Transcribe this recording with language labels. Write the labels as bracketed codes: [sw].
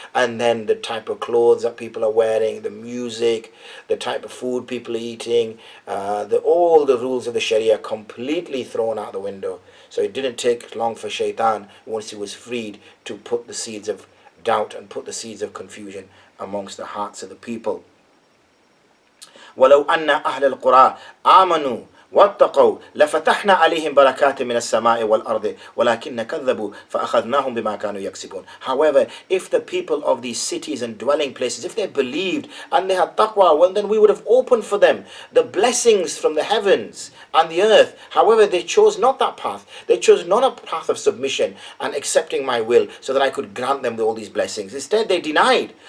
[en] And then the type of clothes that people are wearing, the music, the type of food people are eating, all the rules of the Sharia completely thrown out the window. So it didn't take long for Shaitan, once he was freed, to put the seeds of doubt and put the seeds of confusion amongst the hearts of the people. [ar] ولو أن أهل القرى آمنوا واتقوا لفتحنا عليهم بركات من السماء والأرض ولكن كذبوا فأخذناهم بما كانوا يكسبون. [en] However, if the people of these cities and dwelling places, if they believed and they had taqwa, well then we would have opened for them the blessings from the heavens and the earth. However, they chose not that path. They chose not a path of submission and accepting my will so that I could grant them all these blessings. Instead, they denied.